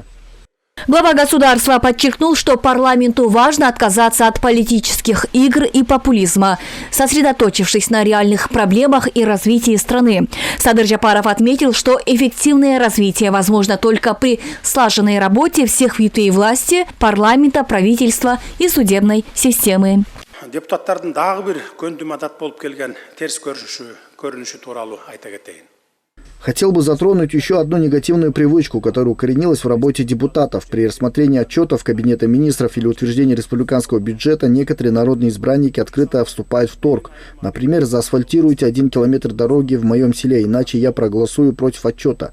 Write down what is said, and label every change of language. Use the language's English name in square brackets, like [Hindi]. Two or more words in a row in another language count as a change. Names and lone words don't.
[Russian] Глава государства подчеркнул, что парламенту важно отказаться от политических игр и популизма, сосредоточившись на реальных проблемах и развитии страны. Садыр Жапаров отметил, что эффективное развитие возможно только при слаженной работе всех ветвей власти, парламента, правительства и судебной системы. [Kyrgyz] Депутаттардын дагы бир көндүм адат болуп келген терс көрүнүшү тууралуу айта кетейин. [Russian] Хотел бы затронуть еще одну негативную привычку, которая укоренилась в работе депутатов. При рассмотрении отчетов Кабинета министров или утверждении республиканского бюджета некоторые народные избранники открыто вступают в торг. Например, заасфальтируйте 1 километр дороги в моем селе, иначе я проголосую против отчета.